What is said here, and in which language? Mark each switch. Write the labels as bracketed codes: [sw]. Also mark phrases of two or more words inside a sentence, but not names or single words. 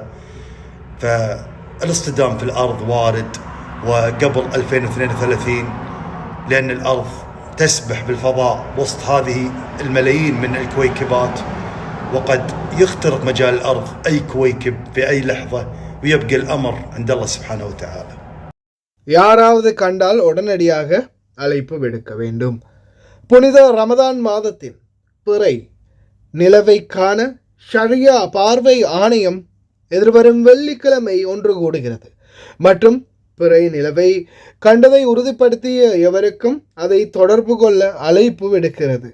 [ar] فالاصطدام في الأرض وارد، وقبل 2032 لأن الأرض تسبح بالفضاء وسط هذه الملايين من الكويكبات، وقد يخترق مجال الأرض أي كويكب في أي لحظة، ويبقى الأمر عند الله سبحانه وتعالى. [ta] யாராவது கண்டால் உடனடியாக அழைப்பு விடுக்க வேண்டும். புனித ரமதான் மாதத்தின் பிறை நிலவை காண ஷரியா பார்வை ஆணையம் எதிர்வரும் வெள்ளிக்கிழமை ஒன்று கூடுகிறது மற்றும் பிறை நிலவை கண்டதை உறுதிப்படுத்திய எவருக்கும் அதை தொடர்பு கொள்ள அழைப்பு விடுக்கிறது.